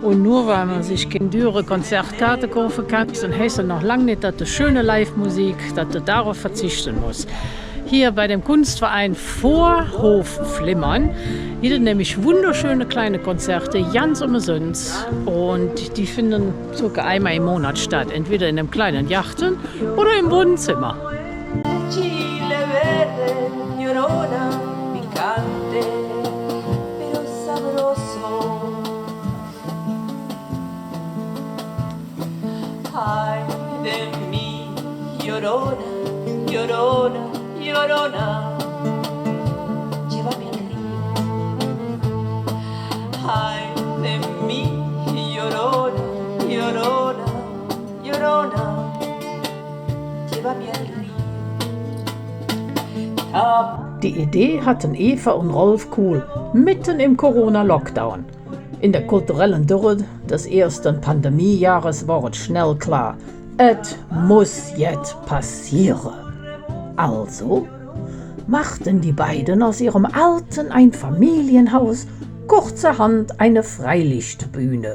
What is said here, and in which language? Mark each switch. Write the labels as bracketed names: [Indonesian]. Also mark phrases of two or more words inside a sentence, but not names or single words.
[German] Und nur weil man sich keine teure Konzertkarte kaufen kann, dann heißt es noch lange nicht, dass die schöne Live-Musik, dass du darauf verzichten musst. Hier bei dem Kunstverein Vorhof Flimmern gibt es nämlich wunderschöne kleine Konzerte, ganz umsonst. Und die finden circa einmal im Monat statt, entweder in einem kleinen Yachten oder im Wohnzimmer. [Spanish] Chile verde, llorona, picante, pero sabroso. Ay de mí, llorona, llorona, llorona, llévame al río. Ay de mí, llorona, llorona, llorona, llévame al río. [German] Die Idee hatten Eva und Rolf Kuhl mitten im Corona-Lockdown. In der kulturellen Dürre des ersten Pandemiejahres war es schnell klar, es muss jetzt passieren. Also machten die beiden aus ihrem alten Einfamilienhaus kurzerhand eine Freilichtbühne.